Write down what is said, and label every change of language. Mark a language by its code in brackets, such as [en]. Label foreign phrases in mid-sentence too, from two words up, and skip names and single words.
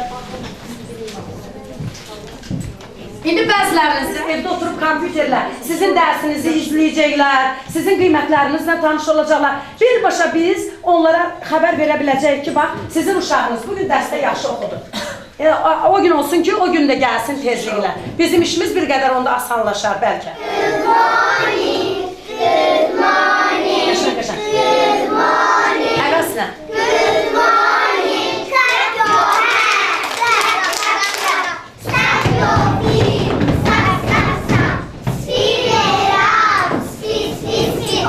[az] İndi bəziləriniz evdə oturub kompüterlə sizin dərsinizi izləyəcəklər, sizin qiymətlərinizlə tanış olacaqlar. Birbaşa biz onlara xəbər verə biləcəyik ki, bax, sizin uşağınız bugün dərsdə yaxşı oxudu. O gün olsun ki, o gün də gəlsin tezliklə. Bizim işimiz bir qədər onda asanlaşar bəlkə. [en] Good morning, good morning, [az] Qəşən, qəşən. [en] good morning, [az] Həvəslə. [en] good morning. Clap your hands, clap, clap, clap. Stamp your feet, stamp, stamp, stamp. Speed it up, speed, speed, speed.